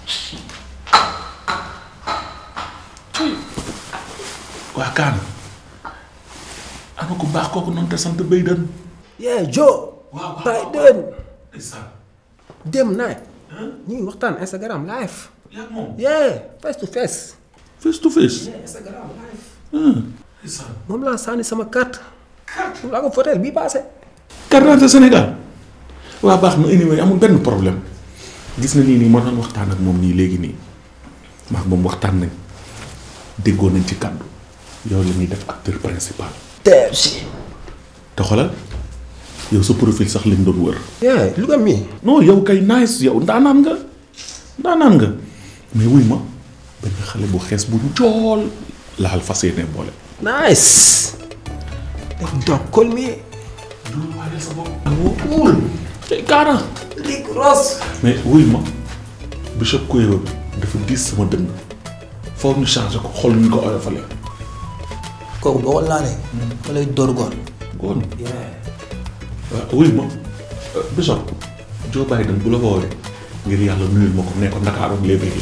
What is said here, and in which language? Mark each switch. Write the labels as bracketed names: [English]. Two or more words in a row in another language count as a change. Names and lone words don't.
[Wolof] waa Kaana ana ku baax kooku noonu te sant Bayden. [English] yeah Joe. [Wolof] waaw Bayden. dem naa ñu ngi waxtaan Instagram live. yaa moom. [English] yeah face to face. face to face. [Wolof] Instagram live. moom laa sànni sama carte. [French] moom laa ko fotel bii passé. carte d'identité Sénégal. [Wolof] waa baax na anyway amul benn problème. gis na nii moo doon waxtaan ak moom nii léegi nii. maak moom waxtaan nañ. déggoo nañ ci kàddu. yow la ñuy def acteur principal. merci. te xoolal yow sa profil sax lañ doon wër. yeah lu nga mii. [English] non yow kay nice [Wolof] yow ndaanaan nga. mais wuy ma benn xale bu xees bu njool laal fas yéene boole. nice. [English] donc call me. [Wolof] loolu waajal sa bopp. cool. tey Kaana. Rick Ross. mais wuy ma Bishop Koyo bi dafa diis sama dënn foofu ñu changé ko xool ñu ko oyofalee. kooku boo ko laalee. da lay dóor goon. goon. waaw wuy ma Bishop Joe Biden bu la woowee ngir yàlla nuyul ma ko ne ko Ndakaaru lay bëggee.